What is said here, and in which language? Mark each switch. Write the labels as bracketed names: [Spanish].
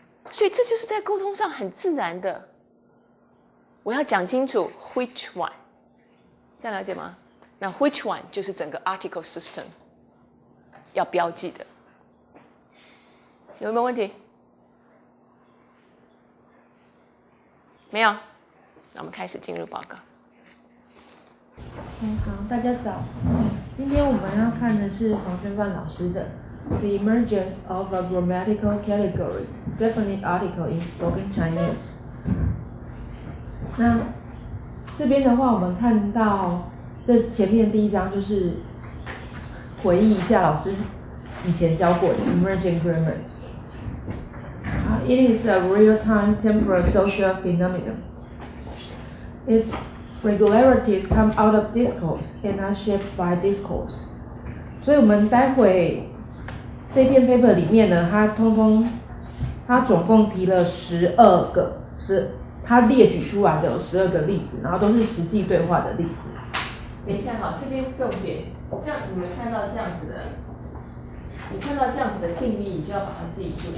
[Chinese] 所以这就是在沟通上很自然的。我要讲清楚 [English] which one， [Chinese] 这样了解吗？那 which one 就是整个 article system 要标记的。有没有问题？没有，那我们开始进入报告。好，大家早。今天我们要看的是黄轩范老师的 The Emergence of a Grammatical Category, Definite Article in Spoken Chinese。那这边的话，我们看到这前面第一章就是回忆一下老师以前教过的 Emergent Grammar。 [English] It is a real-time temporal social phenomenon. Its regularities come out of discourse and are shaped by discourse. [Chinese] 所以我们待会这篇 paper 里面呢，它总共提了12个，它列举出来的有12个例子，然后都是实际对话的例子。等一下哈，这边重点，像你们看到这样子的，你看到这样子的定义，你就要把它记住。